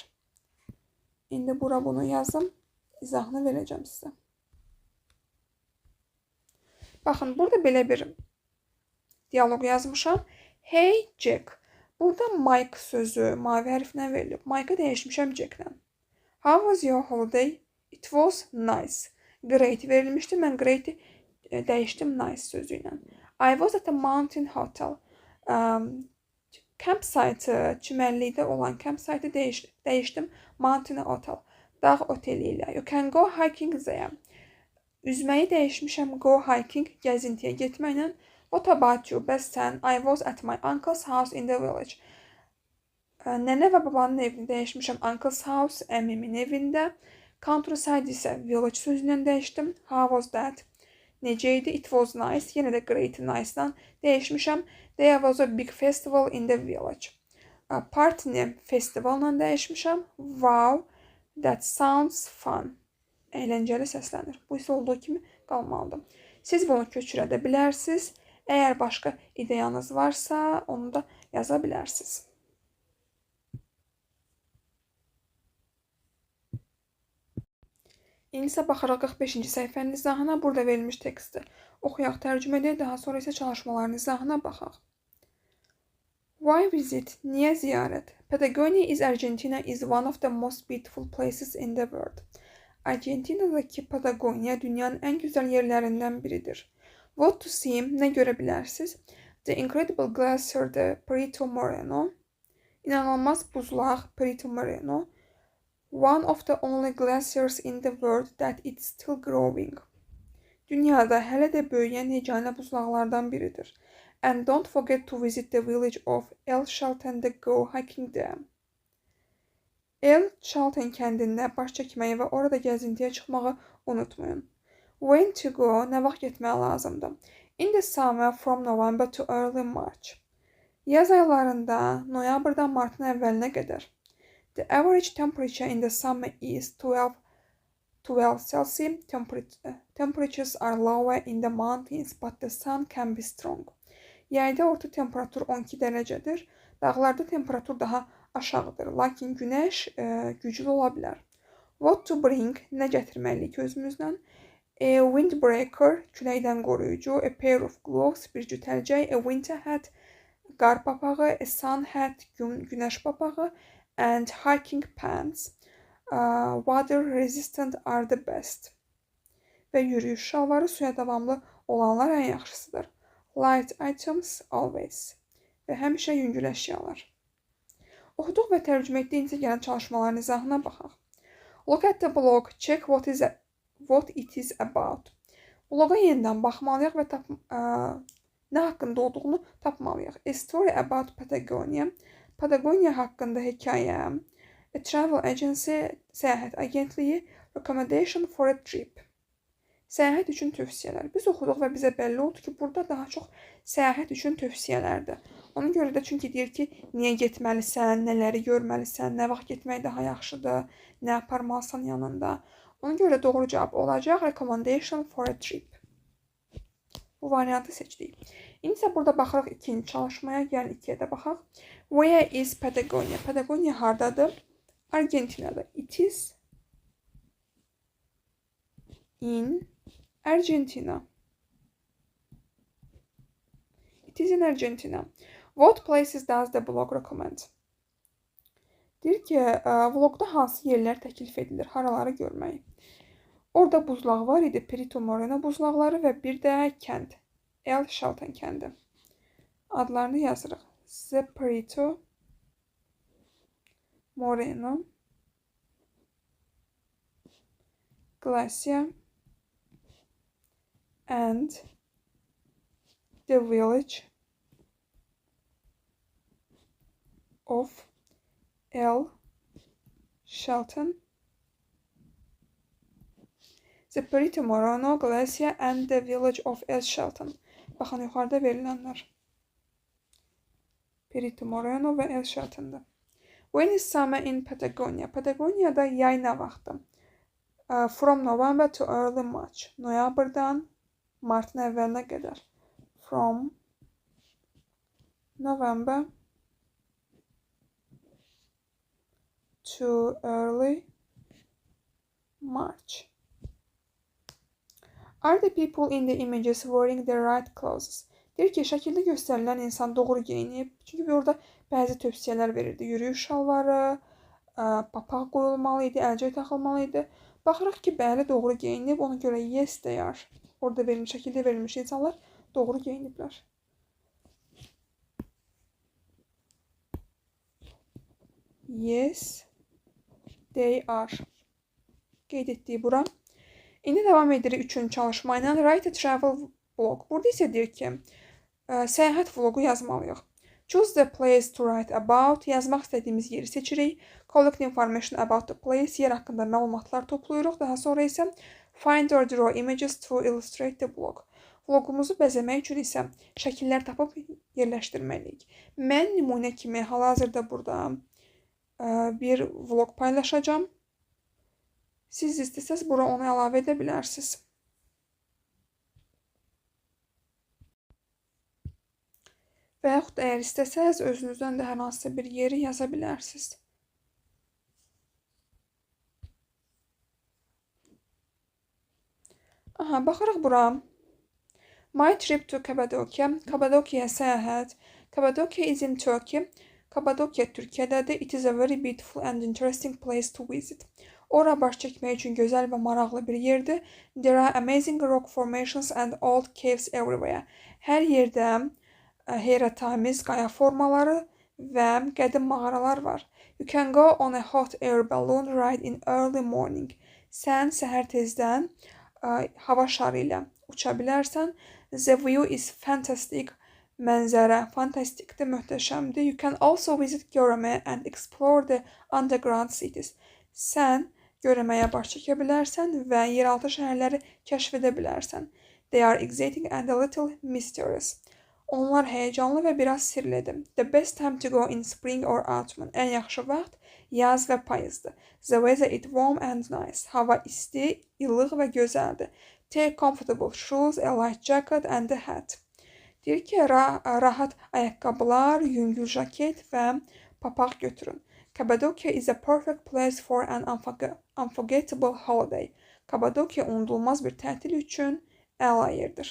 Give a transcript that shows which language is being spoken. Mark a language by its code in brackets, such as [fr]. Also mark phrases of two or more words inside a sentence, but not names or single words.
[az] İndi bura bunu yazım. İzahını verəcəm sizə. Baxın, burada belə bir dialoq yazmışam. [en] Hey Jack. [az] Burada Mike sözü mavi hərflə verilib. Mike'ı dəyişmişəm Jack'lə. [en] How was your holiday? It was nice. [az] Great verilmişdi. Mən great'i dəyişdim nice sözü ilə. [en] I was at a mountain hotel. Campsite, [az] çimərlikdə olan campsite'ı dəyişdim [en] mountain hotel. [az] Dağ oteli ilə. [en] You can go hiking there. [az] Üzməyi dəyişmişəm [en] go hiking, [az] gəzintiyə getməklə. [en] What about you? [az] Bəs sən? [en] I was at my uncle's house in the village. [az] Nənə və babanın evini dəyişmişəm [en] uncle's house, [az] əmimin evində. Countryside isə village sözündən dəyişdim. [en] How was that? [az] Necə idi? [en] It was nice. [az] Yenə də great nice-dan dəyişmişəm. [en] There was a big festival in the village. [az] Party-ni festivalla dəyişmişəm. [en] Wow, that sounds fun. [az] Əyləncəli səslənir. Bu isə olduğu kimi qalmalıdır. Siz bunu köçürə də bilərsiniz. Əgər başqa ideyanız varsa, onu da yaza bilərsiniz. İndi isə baxaraq 45-ci səhifənin izahına. Burada verilmiş teksti oxuyaq, tərcümə edək. Daha sonra isə çalışmaların izahına baxaq. [en] Why visit? [az] Niyə ziyarət? [en] Patagonia is Argentina is one of the most beautiful places in the world. [az] Argentinadakı Patagonia dünyanın ən gözəl yerlərindən biridir. [en] What to see? [az] Nə görə bilərsiniz? [en] The incredible glacier, the Perito Moreno. [az] İnanılmaz buzlaq, [en] Perito Moreno. One of the only glaciers in the world that it's still growing. [az] Dünyada hələ də böyüyən yeganə buzlaqlardan biridir. [en] And don't forget to visit the village of El Chalten to go hiking there. [az] El Chalten kəndində baş çəkməyi və orada gəzintiyə çıxmağı unutmayın. [en] When to go? [az] Nə vaxt getməyə lazımdır? [en] In the summer from November to early March. [az] Yaz aylarında noyabrdan martın əvvəlinə qədər. [en] The average temperature in the summer is 12 Celsius Temperatures are lower in the mountains, but the sun can be strong. [az] Yayda orta temperatur 12 dərəcədir. Dağlarda temperatur daha aşağıdır, lakin günəş güclü ola bilər. [en] What to bring, [az] nə gətirməliyik özümüzlə? [en] A windbreaker, [az] küləkdən qoruyucu. [en] A pair of gloves, [az] bir cüt əlcək. [en] A winter hat, [az] qar papağı. [en] A sun hat, [az] günəş papağı. [en] And hiking pants. Water resistant are the best. [az] Və yürüyüş şalvarı, suya davamlı olanlar ən yaxşısıdır. [en] Light items always. [az] Və həmişə yüngül əşyalar. Oxuduq və tərcümə etdiyinizə gələn çalışmaların izahına baxaq. [en] Look at the blog, check what it is about. [az] Bloga yenidən baxmalıyıq və nə haqqında olduğunu tapmalıyıq. [en] A story about Patagonia. [az] Patagonia haqqında hekayə. [en] A travel agency, [az] səyahət agentliyi. [en] Recommendation for a trip. [az] Səyahət üçün tövsiyələr. Biz oxuduq və bizə bəlli oldu ki, burada daha çox səyahət üçün tövsiyələrdir. Ona görə də çünki deyir ki, niyə getməlisən, nələri görməlisən, nə vaxt getmək daha yaxşıdır, nə aparmalısan yanında. Ona görə doğru cavab olacaq [en] recommendation for a trip. [az] Bu variantı seçdik. İndi isə burada baxırıq ikinci çalışmaya, gəlin ikiyə də baxaq. [en] Where is [az] Patagonia? Patagonia hardadır? Argentinada. [en] It is in Argentina. It is in Argentina. What places does the blog recommend? [az] Deyir ki, vlogda hansı yerlər təklif edilir, haraları görməyi. Orada buzlaq var idi, Perito Moreno buzlaqları və bir də kənd, El Chaltén kəndi. Adlarını yazırıq. The Perito Moreno Glacier and the village of El Chaltén. The Perito Moreno Glacier and the village of El Chaltén. Baxın, yuxarıda verilənlər. Perito Moreno və El Chaltén'də. [en] When is summer in Patagonia? [az] Patagonia'da yay nə vaxtı? [en] From November to early March. [az] Noyabrdan Martın əvvəlinə qədər. [en] From November to early March. Are the people in the images wearing the right clothes? [az] Deyir ki, şəkildə göstərilən insan doğru geyinib. Çünki orada bəzi tövsiyələr verirdi. Yürüyüş şalvarı, papaq qoyulmalı idi, əlcək taxılmalı idi. Baxırıq ki, bəli, doğru geyinib. Ona görə [en] yes, they are. [az] Orada verilmiş, şəkildə verilmiş insanlar doğru geyiniblər. [en] Yes, they are. [az] Qeyd etdiyi bura. İndi davam edirik üçüncü çalışma ilə. [en] Write a travel blog. [az] Burada isə deyir ki, səyahət vlogu yazmalıyıq. [en] Choose the place to write about. [az] Yazmaq istədiyimiz yeri seçirik. [en] Collect information about the place. [az] Yer haqqında məlumatlar toplayırıq. Daha sonra isə [en] find or draw images to illustrate the blog. [az] Vlogumuzu bəzəmək üçün isə şəkillər tapıb yerləşdirməliyik. Mən nümunə kimi hal-hazırda burada bir vlog paylaşacağım. Siz istəsəz bura onu əlavə edə bilərsiniz. Və yaxud əgər istəsəz özünüzdən də hər hansısa bir yeri yaza bilərsiniz. Aha, baxırıq bura. [en] My trip to Cappadocia. [az] Cappadocia'ya səyahət. [en] Cappadocia is in Turkey. [az] Cappadocia Türkiyədədir. [en] It is a very beautiful and interesting place to visit. [az] Ora baş çəkmək üçün gözəl və maraqlı bir yerdir. [en] There are amazing rock formations and old caves everywhere. [az] Hər yerdə heyrətamiz qaya formaları və qədim mağaralar var. [en] You can go on a hot air balloon ride in early morning. [az] Sən səhər tezdən hava şarı ilə uça bilərsən. [en] The view is fantastic. [az] Mənzərə fantastikdir, möhtəşəmdir. [en] You can also visit Göreme and explore the underground cities. [az] Sən Görəməyə baş çəkə bilərsən və yeraltı şəhərləri kəşf edə bilərsən. [en] They are exciting and a little mysterious. [az] Onlar həyəcanlı və biraz sirlidir. [en] The best time to go in spring or autumn. [az] Ən yaxşı vaxt yaz və payızdır. [en] The weather is warm and nice. [az] Hava isti, ilıq və gözəldir. [en] Take comfortable shoes, a light jacket and a hat. [az] Deyir ki, rahat ayaqqabılar, yüngül jaket və papaq götürün. [en] Cappadocia is a perfect place for an unforgettable holiday. [az] Kapadokiya unudulmaz bir tətil üçün əla yerdir.